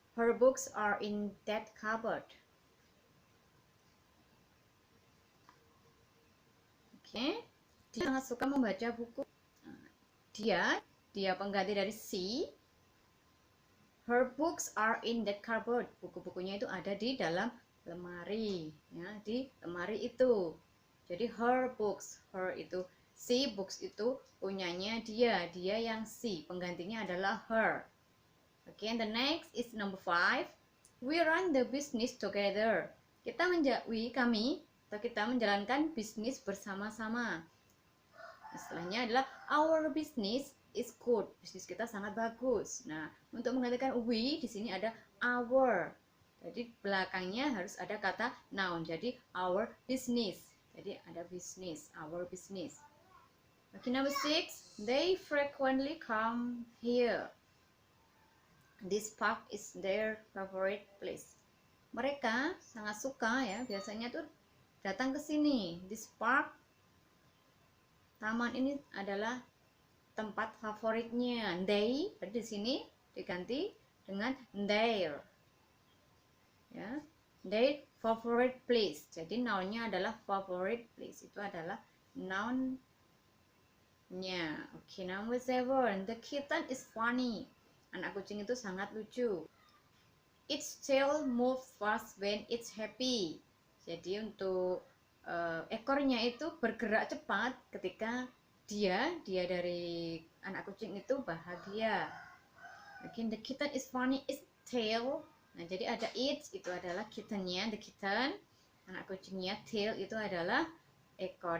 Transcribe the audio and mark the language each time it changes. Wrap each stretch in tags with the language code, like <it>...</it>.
<en>Her books are in that cupboard.</en> <id>Dia sangat suka membaca buku. Dia pengganti dari she.</id> <en>Her books are in that cupboard.</en> <id>Buku-bukunya itu ada di dalam lemari, ya, di lemari itu. Jadi her books, her itu she, books itu punyanya dia yang she, penggantinya adalah her.</id> <en>And the next is number 5. We run the business together.</en> <id>Kita menjalankan bisnis bersama-sama. Istilahnya adalah</id> <en>our business is good.</en> <id>Bisnis kita sangat bagus. Nah, untuk menggantikan we di sini ada our. Jadi belakangnya harus ada kata noun. Jadi</id> <en>our business.</en> <id>Jadi ada</id> <en>business, our business. Number 6, they frequently come here. This park is their favorite place.</en> <id>Mereka sangat suka, ya, biasanya tuh datang ke sini.</id> <en>This park,</en> <id>taman ini adalah tempat favoritnya. They di sini diganti dengan their, ya,</id> <en>their favorite place.</en> <id>Jadi nounnya adalah favorite place, itu adalah nounnya.</id> <en>Number 7, the kitten is funny.</en> <id>Anak kucing itu sangat lucu.</id> <en>Its tail moves fast when it's happy.</en> <id>Jadi untuk ekornya itu bergerak cepat ketika dia dari anak kucing itu bahagia.</id> <en>The kitten is funny, its tail.</en> <id>Nah, jadi ada its itu adalah kittennya,</id> <en>the kitten.</en> <id>Anak kucingnya, tail itu adalah ekor.</id>